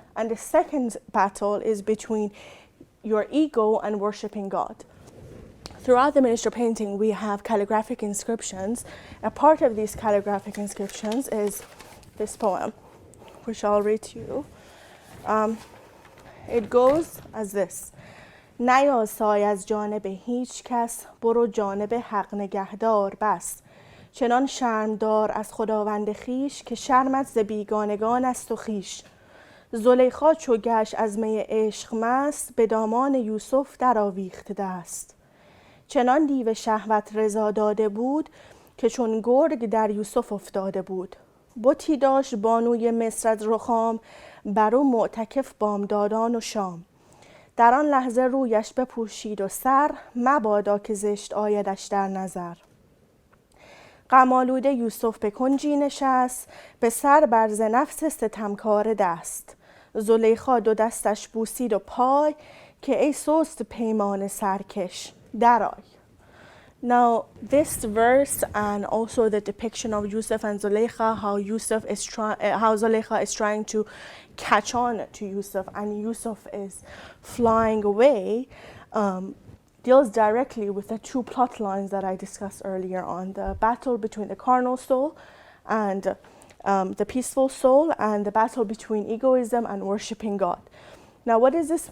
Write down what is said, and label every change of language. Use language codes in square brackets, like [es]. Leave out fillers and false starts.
[en] And the second battle is between your ego and worshipping God. Throughout the miniature painting, we have calligraphic inscriptions. A part of these calligraphic inscriptions is this poem, which I'll read to you. It goes as this: [fa] نیاسای از جانب هیچ کس، برو جانب حق نگهدار بس. چنان شرمدار از خداوند خیش، که شرمت ز بیگانگان است و خیش. زلیخا چو گشت از می عشق مست، به دامان یوسف در آویخت دست. چنان دیو شهوت رضا داده بود، که چون گرگ در یوسف افتاده بود. بتی داشت بانوی مصر از رخام، برو معتکف بامدادان و شام. در آن لحظه رویش بپوشید و سر، مبادا که زشت آیدش در نظر. غم‌آلوده یوسف به کنجی نشست، به سر بر ز نفس ستمکار دست. زلیخا 2 دستش بوسید و پای، که ای سست پیمان سرکش درآی. [en] Now, this verse and also the depiction of Yusuf and Zulaykha, how Zulaykha is trying to catch on to Yusuf and Yusuf is flying away, deals directly with the 2 plot lines that I discussed earlier on: the battle between the carnal soul and the peaceful soul, and the battle between egoism and worshipping God. Now, what is this?